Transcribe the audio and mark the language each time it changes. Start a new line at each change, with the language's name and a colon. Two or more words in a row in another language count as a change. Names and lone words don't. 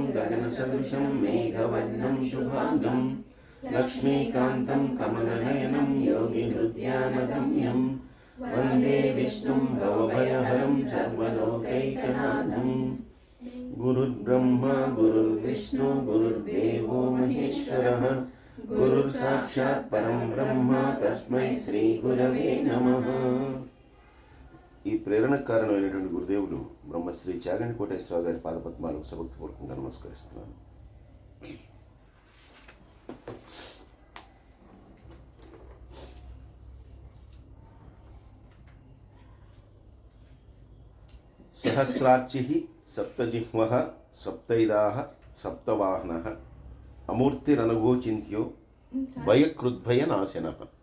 Sanskrit: गगनसदृशं मेघवर्णं शुभांगं लक्ष्मीकान्तं कमलनयनं योगिहृद्यानगम्यं वन्दे विष्णुं भवभयहरं सर्वलोकैकनाथं गुरुर्ब्रह्मा गुरुर्विष्णु गुरुर्देवो महेश्वरः गुरुर्साक्षात् परं ब्रह्म तस्मै శ్రీ గురవే నమః.
Telugu: ఈ ప్రేరణకు కారణమైనటువంటి గురుదేవులు బ్రహ్మశ్రీ చాగంటి కోటేశ్వరరావు గారి పాదపద్మాలకు సభక్తిపూర్వకంగా నమస్కరిస్తున్నాను.
Sanskrit: సహస్రాక్షిః సప్తజిహ్వః సప్తైదాః సప్తవాహనః అమూర్తిరనఘోచింత్యో భయకృద్భయ నాశనః.